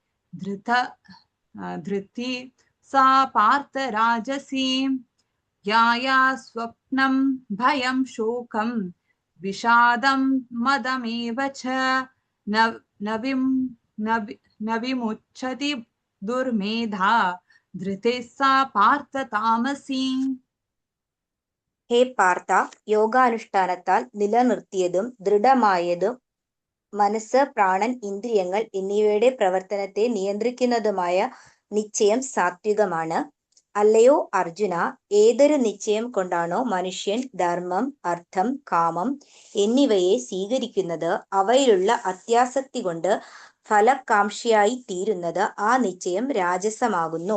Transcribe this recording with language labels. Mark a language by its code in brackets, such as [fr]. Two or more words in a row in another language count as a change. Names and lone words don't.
[sa] धृति सा पार्थ राजसी याया स्वप्नं भयं शोकं विषादं मदमेव च न विमुच्यति दुर्मेधा धृतिः सा पार्थ तामसी. [ml] ഹേ പാർത്ഥ, യോഗാനുഷ്ഠാനത്താൽ നിലനിർത്തിയതും ദൃഢമായതും മനസ്സ്, പ്രാണൻ, ഇന്ദ്രിയങ്ങൾ എന്നിവയുടെ പ്രവർത്തനത്തെ നിയന്ത്രിക്കുന്നതുമായ നിശ്ചയം സാത്വികമാണ്. അല്ലയോ അർജുന, ഏതൊരു നിശ്ചയം കൊണ്ടാണോ മനുഷ്യൻ ധർമ്മം, അർത്ഥം, കാമം എന്നിവയെ സ്വീകരിക്കുന്നത്, അവയിലുള്ള അത്യാസക്തി കൊണ്ട് ഫലകാംക്ഷിയായി തീരുന്നത്, ആ നിശ്ചയം രാജസമാകുന്നു.